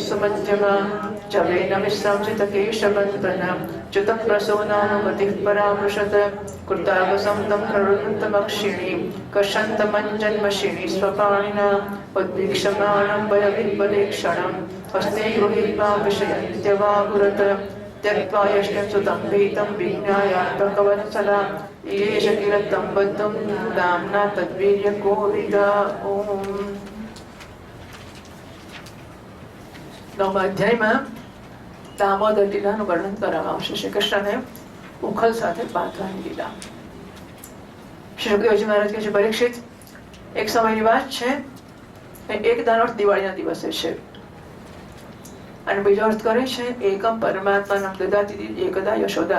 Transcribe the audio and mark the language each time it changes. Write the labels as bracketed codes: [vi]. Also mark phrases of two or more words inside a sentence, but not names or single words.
[sa] सुमध्यमा जवेन विश्रांसितकेशबन्धन च्युतप्रसूनानुगतिः परामृशत कृतावसं तं करुणन्तमक्षिणीं कषन्तमञ्जन्मशिणी स्वपाणिना उद्वीक्षमाणं वयविह्वलेक्षणं हस्ते गृहीत्वा विषयन्त्यवागुरत त्यक्त्वा यष्टिं सुतं भीतं विज्ञायात्मकवत्सला एष किल तं बद्धं दाम्ना तद्वीर्यकोविदा। [gu] ओम नवमा अध्यायમાં દામોદર લીલાનું વર્ણન કરવામાં આવશે। શ્રી કૃષ્ણને ઉખલ સાથે બાંધવાની લીલા। શ્રી સુખદેવજી મહારાજ કહે છે, પરીક્ષિત, એક સમયની વાત છે, એક દાનોર્થ દિવાળીના દિવસે છે અને બીજો અર્થ કરે છે [sa] એકમ પરમાત્માનમ દદાતિ એકદા યશોદા।